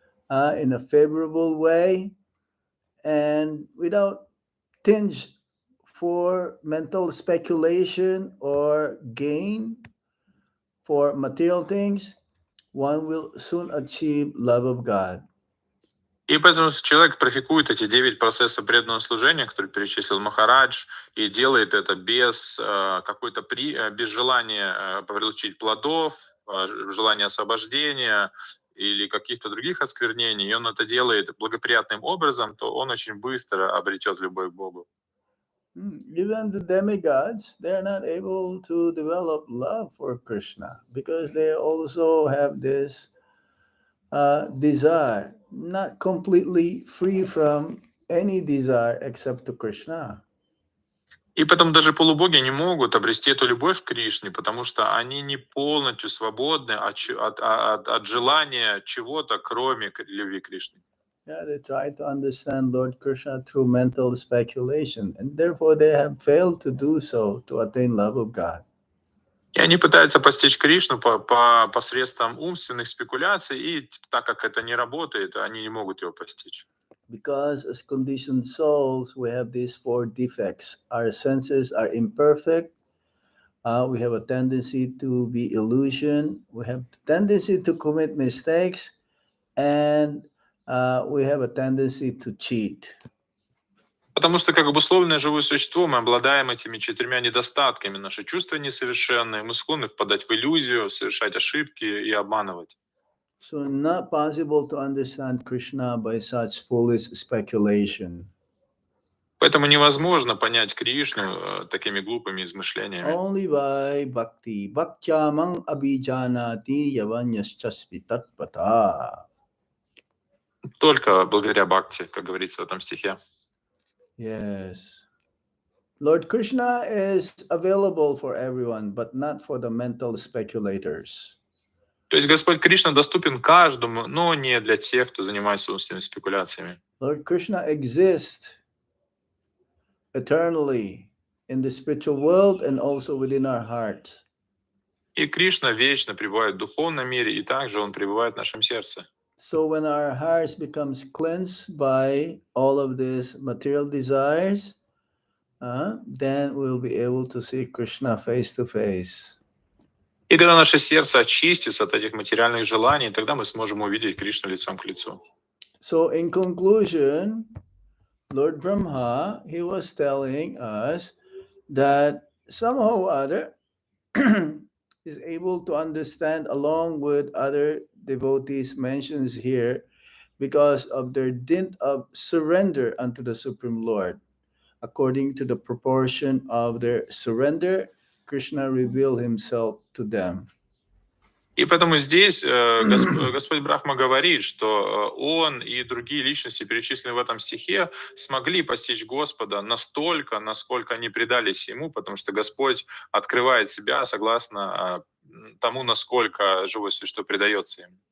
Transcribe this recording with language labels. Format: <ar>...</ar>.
<en>in a favorable way and without tinge for mental speculation or gain for material things, one will soon achieve love of God.</en> <ru>И поэтому, если человек практикует эти 9 процессов преданного служения, которые перечислил Махарадж, и делает это без без желания получить плодов, желания освобождения или каких-то других осквернений, и он это делает благоприятным образом, то он очень быстро обретет любовь к Богу.</ru> <en>Even the demigods, they're not able to develop love for Krishna because they also have this desire, not completely free from any desire except to Krishna.</en> <ru>И потом даже полубоги не могут обрести эту любовь к Кришне, потому что они не полностью свободны от желания чего-то, кроме любви к Кришне.</ru> <en>Yeah, they try to understand Lord Krishna through mental speculation, and therefore they have failed to do so to attain love of God.</en> <ru>И они пытаются постичь Кришну посредством умственных спекуляций, и так как это не работает, они не могут его постичь.</ru> <en>Because as conditioned souls, we have these 4 defects. Our senses are imperfect. We have a tendency to be illusion. We have tendency to commit mistakes, and we have a tendency to cheat.</en> <ru>Потому что как обусловленное живое существо мы обладаем этими 4 недостатками. Наши чувства несовершенные, мы склонны впадать в иллюзию, совершать ошибки и обманывать.</ru> <en>So not possible to understand Krishna by such foolish speculation.</en> <ru>Поэтому невозможно понять Кришну такими глупыми измышлениями.</ru> <en>Only by bhakti.</en> <sa>Bhaktyamang abhijanati yavanyaschasvi tatpata.</sa> <ru>Только благодаря бхакти, как говорится в этом стихе.</ru> <en>Yes. Lord Krishna is available for everyone, but not for the mental speculators.</en> <ru>То есть Господь Кришна доступен каждому, но не для тех, кто занимается умственными спекуляциями.</ru> <en>Lord Krishna exists eternally in the spiritual world and also within our heart.</en> <ru>И Кришна вечно пребывает в духовном мире, и также Он пребывает в нашем сердце.</ru> <en>So when our hearts becomes cleansed by all of these material desires, then we'll be able to see Krishna face to face.</en> <ru>И когда наше сердце очистится от этих материальных желаний, тогда мы сможем увидеть Кришну лицом к лицу.</ru> <en>So in conclusion, Lord Brahma, he was telling us that somehow or other is able to understand along with other devotees mentions here because of their dint of surrender unto the Supreme Lord. According to the proportion of their surrender, Krishna revealed himself to them.</en> <ru>И поэтому здесь Господь Брахма говорит, что Он и другие личности, перечисленные в этом стихе, смогли постичь Господа настолько, насколько они предались Ему, потому что Господь открывает себя согласно тому, насколько живое существо предается Ему.</ru>